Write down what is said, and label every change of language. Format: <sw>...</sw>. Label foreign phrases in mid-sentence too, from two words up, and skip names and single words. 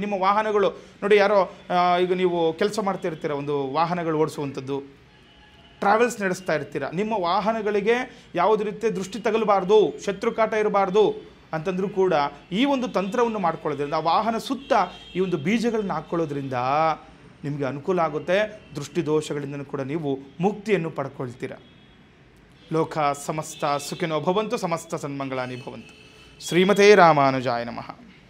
<kn>ನಿಮ್ಮ ವಾಹನಗಳು ನೋಡಿ, ಯಾರೋ ಈಗ ನೀವು ಕೆಲಸ ಮಾಡ್ತಾ ಇರ್ತೀರ, ಒಂದು ವಾಹನಗಳು ಓಡಿಸುವಂಥದ್ದು, ಟ್ರಾವೆಲ್ಸ್ ನಡೆಸ್ತಾ ಇರ್ತೀರ, ನಿಮ್ಮ ವಾಹನಗಳಿಗೆ ಯಾವುದೇ ರೀತಿಯ ದೃಷ್ಟಿ ತಗಲಬಾರ್ದು, ಶತ್ರುಕಾಟ ಇರಬಾರ್ದು ಅಂತಂದ್ರೂ ಕೂಡ ಈ ಒಂದು ತಂತ್ರವನ್ನು ಮಾಡ್ಕೊಳ್ಳೋದ್ರಿಂದ, ಆ ವಾಹನ ಸುತ್ತ ಈ ಒಂದು ಬೀಜಗಳನ್ನ ಹಾಕ್ಕೊಳ್ಳೋದ್ರಿಂದ ನಿಮಗೆ ಅನುಕೂಲ ಆಗುತ್ತೆ. ದೃಷ್ಟಿ ದೋಷಗಳಿಂದ ಕೂಡ ನೀವು ಮುಕ್ತಿಯನ್ನು ಪಡ್ಕೊಳ್ತೀರ.</kn> <sa>ಲೋಕ ಸಮಸ್ತ ಸುಖಿನೋ ಭವಂತು, ಸಮಸ್ತ ಸನ್ಮಂಗಳಾನಿ ಭವಂತು. ಶ್ರೀಮತೇ ರಾಮಾನುಜಾಯ ನಮಃ.</sa>